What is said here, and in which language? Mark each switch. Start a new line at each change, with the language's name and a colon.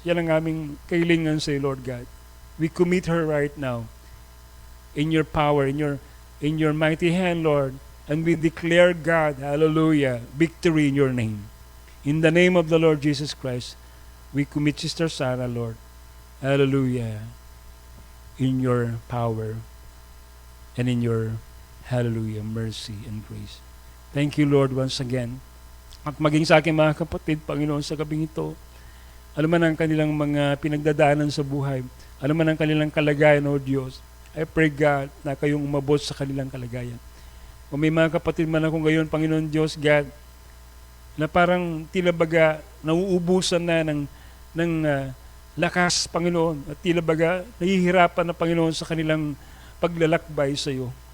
Filipino: Yan ang aming kailangan sa iyo, Lord God.
English: We commit her right now in your power, in your mighty hand, Lord. And we declare, God, hallelujah, victory in your name. In the name of the Lord Jesus Christ, we commit Sister Sarah, Lord. Hallelujah. In your power and in your, hallelujah, mercy and grace. Thank you, Lord, once again.
Filipino: At maging sa aking mga kapatid, Panginoon, sa gabing ito, alam man ang kanilang mga pinagdadaanan sa buhay, alam man ang kanilang kalagayan, O Diyos,
English: I pray, God,
Filipino: na kayong umabot sa kanilang kalagayan. Kung may mga kapatid man ako ngayon, Panginoon Diyos, God, na parang tila baga nauubusan na ng lakas, Panginoon, at tila baga nahihirapan na, Panginoon, sa kanilang paglalakbay sa iyo.